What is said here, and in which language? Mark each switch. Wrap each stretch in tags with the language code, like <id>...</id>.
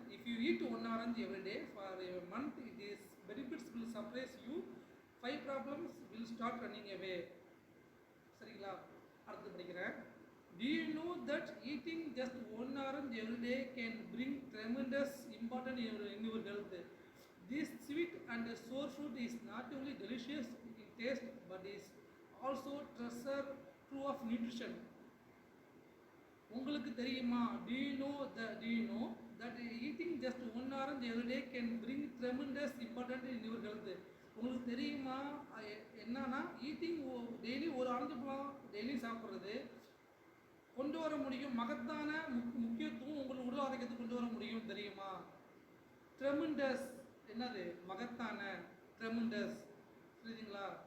<en>If you eat one orange every day for a month it is benefits will surprise you. Five problems will start running away.</en> <ta>சரிங்களா? அடுத்து படிக்கிறேன்.</ta> <en>Do you know that eating just one orange every day can bring tremendous importance in your health? This sweet and sour fruit is not only delicious in taste but is also treasure true of nutrition.</en> <ta>உங்களுக்கு தெரியுமா?</ta> <en>Do you know that eating just one orange every day can bring tremendous importance in your health?</en> <ta>உங்களுக்கு தெரியுமா என்னன்னா</ta> <en>eating daily</en> <ta>ஒரு orange பழம் daily சாப்பிட்றது கொண்டு வர முடியும் மகத்தான முக்கியத்துவம் உங்கள் உடல் ஆரோக்கியத்துக்கு கொண்டு வர முடியும் தெரியுமா? ட்ரெமெண்டஸ் என்னது? மகத்தான. ட்ரெமெண்டஸ் புரியுதுங்களா?</ta>